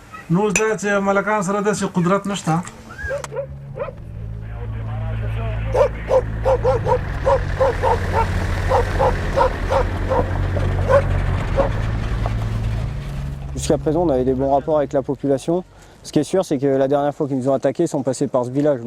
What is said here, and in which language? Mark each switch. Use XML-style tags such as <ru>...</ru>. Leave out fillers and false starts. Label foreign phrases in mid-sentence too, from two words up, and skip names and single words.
<ps>نو دا چې ملکان سره داسې قدرت نشته.</ps> <fr>Jusqu'à présent, on avait des bons rapports avec la population. Ce qui est sûr, c'est que la dernière fois qu'ils nous ont attaqués, ils sont passés par ce village.</fr>